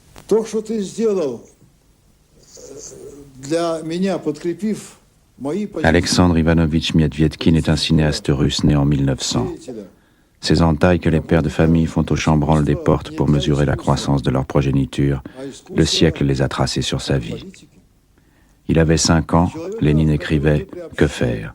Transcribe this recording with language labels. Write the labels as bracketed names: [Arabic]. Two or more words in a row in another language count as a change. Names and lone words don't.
[Russian] То, что ты сделал для меня, подкрепив мои позиции. [French] Alexandre Ivanovitch Mietvietkin est un cinéaste russe né en 1900. Ces entailles que les pères de famille font aux chambranles des portes pour mesurer la croissance de leur progéniture, le siècle les a tracées sur sa vie. Il avait 5 ans, Lénine écrivait « Que faire ?»